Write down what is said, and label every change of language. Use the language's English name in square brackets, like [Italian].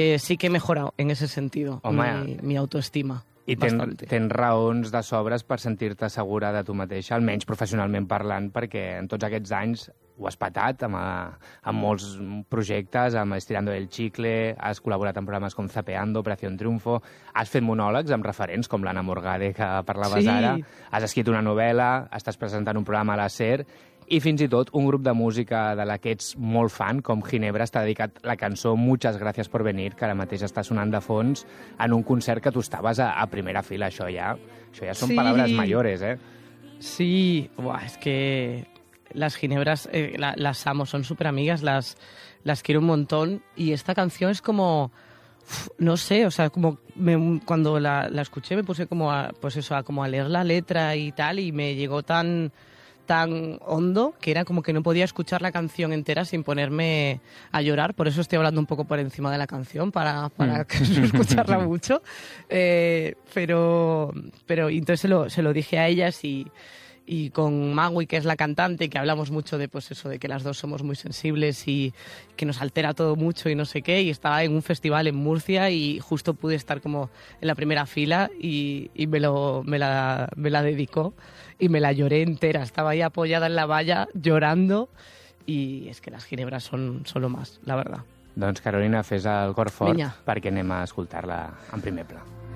[Spanish] sí que he mejorat en ese sentido, mi autoestima. [Catalan] I tens raons de sobres per sentir-te segura de tu mateixa, almenys professionalment parlant, perquè en tots aquests anys ho has patat amb molts projectes, amb Estirando el Chicle, has col·laborat en programes com Zapeando, Operación Triunfo, has fet monòlegs amb referents com l'Anna Morgade, que parlaves sí. Ara, has escrit una novel·la, estàs presentant un programa a la SER... I fins i tot un grup de música de la que ets molt fan, com Ginebra, t'ha dedicat la cançó Muchas gracias por venir, que ara mateix està sonant de fons, en un concert que tu estaves a primera fila. Això ja són sí. Paraules mayores, eh? Sí, buah, és que les Ginebras les amo, són superamigues, [Spanish] les quiero un montón. [Catalan] I esta canció és com... [Spanish] No sé, o sea, como cuando la escuché me puse como a leer la letra y tal, y me llegó tan hondo que era como que no podía escuchar la canción entera sin ponerme a llorar, por eso estoy hablando un poco por encima de la canción para no escucharla mucho, pero entonces se lo dije a ellas y con Magui, que es la cantante, que hablamos mucho de pues eso, de que las dos somos muy sensibles y que nos altera todo mucho y no sé qué, y estaba en un festival en Murcia y justo pude estar como en la primera fila y me la dedicó y me la lloré entera, estaba ahí apoyada en la valla llorando y es que las Ginebras son lo más, la verdad. [Catalan] Doncs Carolina, fes el cor fort perquè anem a escoltar-la en primer pla.